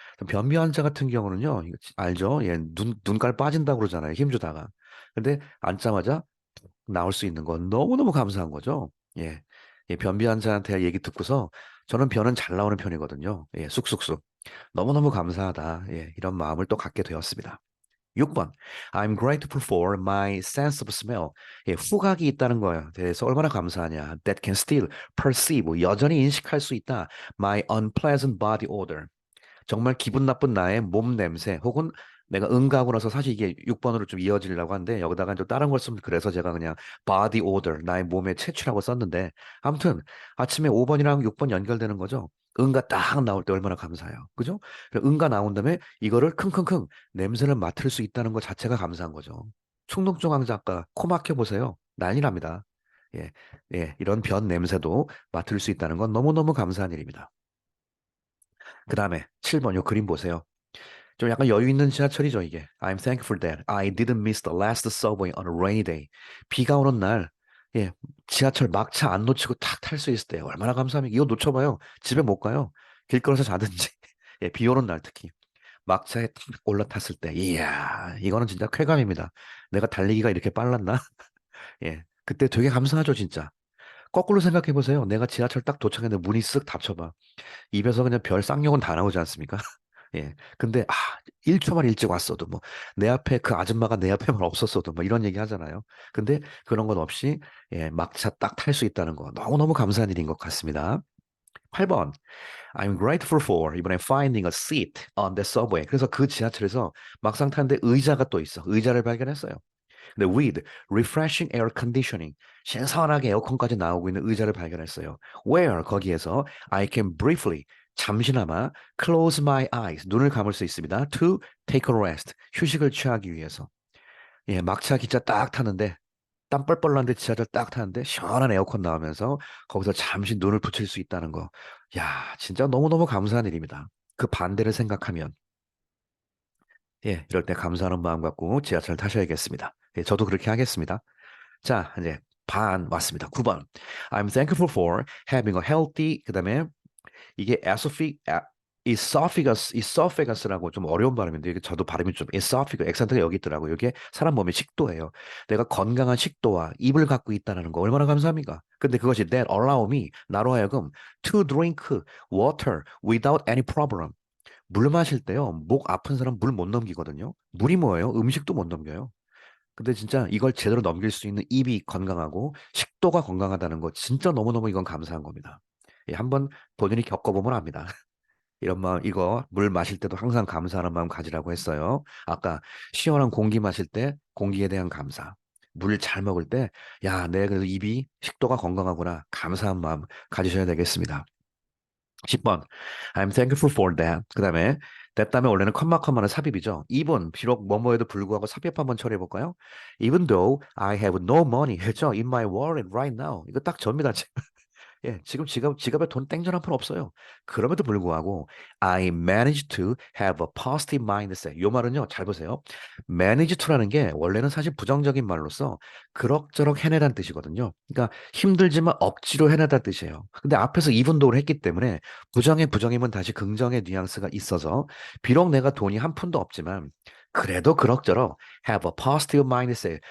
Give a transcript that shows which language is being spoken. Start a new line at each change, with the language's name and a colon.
Korean: 변비 환자 같은 경우는요, 이거 알죠? 예, 눈깔 빠진다고 그러잖아요. 힘주다가. 근데 앉자마자 나올 수 있는 건 너무너무 감사한 거죠. 예. 예, 변비 환자한테 얘기 듣고서 저는 변은 잘 나오는 편이거든요. 예, 쑥쑥쑥. 너무너무 감사하다. 예, 이런 마음을 또 갖게 되었습니다. 6번.
English: I'm grateful for my sense of smell.
Korean: 예, 후각이 있다는 거에 대해서 얼마나 감사하냐.
English: That can still perceive,
Korean: 여전히 인식할 수 있다.
English: My unpleasant body odor.
Korean: 정말 기분 나쁜 나의 몸 냄새 혹은 내가 응가하고 나서 사실 이게 6번으로 좀 이어지려고 하는데 여기다가 좀 다른 걸 쓰면 그래서 제가 그냥 body odor, 나의 몸의 채취라고 썼는데 아무튼 아침에 5번이랑 6번 연결되는 거죠. 응가 딱 나올 때 얼마나 감사해요. 그죠? 응가 나온 다음에 이거를 킁킁킁 냄새를 맡을 수 있다는 것 자체가 감사한 거죠. 충동증 환자 아까 코 막혀 보세요. 난리 납니다. 예, 예, 이런 변 냄새도 맡을 수 있다는 건 너무너무 감사한 일입니다. 그 다음에 7번 요 그림 보세요. 좀 약간 여유 있는 지하철이죠, 이게.
English: I'm thankful that I didn't miss the last subway on a rainy day.
Korean: 비가 오는 날, 예, 지하철 막차 안 놓치고 탁 탈 수 있을 때 얼마나 감사합니까? 이거 놓쳐봐요. 집에 못 가요. 길거리에서 자든지. 예, 비 오는 날 특히. 막차에 탁 올라탔을 때, 이야, 이거는 진짜 쾌감입니다. 내가 달리기가 이렇게 빨랐나? 예, 그때 되게 감사하죠, 진짜. 거꾸로 생각해 보세요. 내가 지하철 딱 도착했는데 문이 쓱 닫혀봐. 입에서 그냥 별 쌍욕은 다 나오지 않습니까? 예. 근데 1초만 일찍 왔어도 뭐 내 앞에 그 아줌마가 내 앞에만 없었어도 뭐 이런 얘기 하잖아요. 근데 그런 건 없이 예, 막차 딱 탈 수 있다는 거 너무너무 감사한 일인 것 같습니다. 8번.
English: I'm grateful for
Korean: 이번에
English: finding a seat on the subway.
Korean: 그래서 그 지하철에서 막상 타는데 의자가 또 있어. 의자를 발견했어요. 근데
English: with refreshing air conditioning
Korean: 신선하게 에어컨까지 나오고 있는 의자를 발견했어요.
English: Where
Korean: 거기에서
English: I can briefly
Korean: 잠시나마
English: close my eyes
Korean: 눈을 감을 수 있습니다.
English: To take a rest
Korean: 휴식을 취하기 위해서. 예, 막차 기차 딱 타는데 땀 뻘뻘 나는데 지하철 딱 타는데 시원한 에어컨 나오면서 거기서 잠시 눈을 붙일 수 있다는 거. 야, 진짜 너무너무 감사한 일입니다. 그 반대를 생각하면 예, 이럴 때 감사하는 마음 갖고 지하철 타셔야겠습니다. 예, 저도 그렇게 하겠습니다. 자, 이제 반 왔습니다. 9번.
English: I'm thankful for having a healthy,
Korean: 그다음에 이게 esophagus라고 좀 어려운 발음인데 이게 저도 발음이 좀 esophagus, 액센트가 여기 있더라고요. 이게 사람 몸의 식도예요. 내가 건강한 식도와 입을 갖고 있다는 거 얼마나 감사합니까? 근데 그것이
English: that allow me,
Korean: 나로 하여금
English: to drink water without any problem.
Korean: 물 마실 때요, 목 아픈 사람 물 못 넘기거든요. 물이 뭐예요? 음식도 못 넘겨요. 근데 진짜 이걸 제대로 넘길 수 있는 입이 건강하고 식도가 건강하다는 거 진짜 너무너무 이건 감사한 겁니다. 예, 한번 본인이 겪어보면 압니다. 이런 마음, 이거 물 마실 때도 항상 감사하는 마음 가지라고 했어요. 아까 시원한 공기 마실 때 공기에 대한 감사. 물 잘 먹을 때, 야, 내 그래도 입이 식도가 건강하구나. 감사한 마음 가지셔야 되겠습니다.
English: 10번. I'm thankful for that.
Korean: 그 다음에 that 다음에 원래는 컴마컴마는 삽입이죠. 2번. 비록 뭐뭐에도 불구하고 삽입 한번 처리해 볼까요?
English: Even though I have no money.
Korean: 했죠?
English: In my wallet right now.
Korean: 이거 딱 접니다. 예, 지금 지갑에 돈 땡전 한 푼 없어요. 그럼에도 불구하고
English: I managed to have a positive mindset.
Korean: 요 말은요, 잘 보세요. manage to라는 게 원래는 사실 부정적인 말로서 그럭저럭 해내다는 뜻이거든요. 그러니까 힘들지만 억지로 해내다는 뜻이에요. 근데 앞에서 이분도를 했기 때문에 부정의 부정이면 다시 긍정의 뉘앙스가 있어서 비록 내가 돈이 한 푼도 없지만 그래도 그럭저럭
English: have a positive mindset.